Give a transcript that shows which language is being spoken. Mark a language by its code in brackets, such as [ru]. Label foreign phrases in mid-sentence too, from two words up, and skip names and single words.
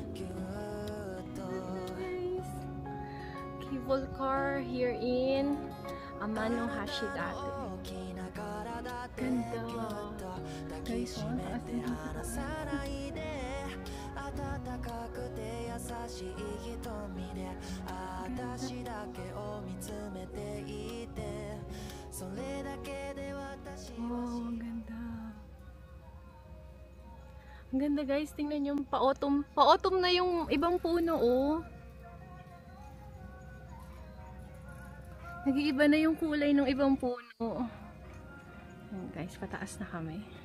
[en] Cable car here in Amano Hashi dati. [tl] Ganda. Guys, ang taas na. [ja] 温かくて優しい瞳で私だけを見つめていてそれだけで私は [tl] Wow, ang ganda. Ang ganda guys, tingnan nyo, pa-autumn. Pa-autumn na yung ibang puno, oh. Nag-iiba na yung kulay ng ibang puno. Ayan guys, pataas na kami.